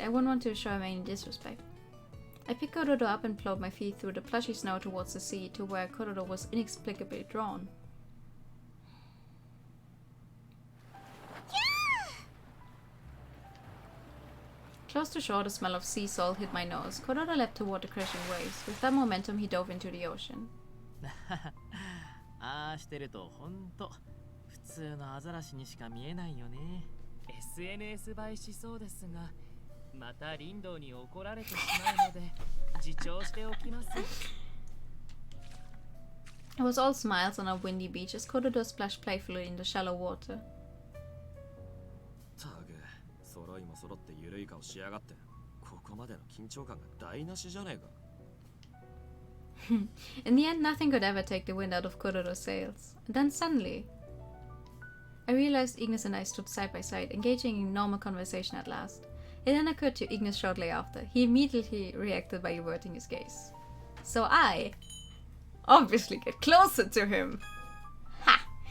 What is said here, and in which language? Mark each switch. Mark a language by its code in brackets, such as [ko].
[en] I wouldn't want to show him any disrespect. I picked Kododo up and plowed my feet through the plushy snow towards the sea to where Kododo was inexplicably drawn. Close to shore, the smell of sea salt hit my nose. Kododo leapt toward the crashing waves. With that momentum, he dove into the ocean. [ja] ああしてるとほんと普通のアザラシにしか見えないよね。 SNS 映えしそうですが、また林道に怒られてしまうので自重しておきます。 [en] It was all smiles on a windy beach as Kododo splashed playfully in the shallow water. [ja] たぐ、揃いも揃ってゆるい顔しやがって。ここまでの緊張感が台無しじゃねえか。 [en] In the end, nothing could ever take the wind out of Kododo's sails. And then suddenly, I realized Ignis and I stood side by side, engaging in normal conversation at last. It then occurred to Ignis shortly after. He immediately reacted by averting his gaze. So I obviously get closer to him. Ha!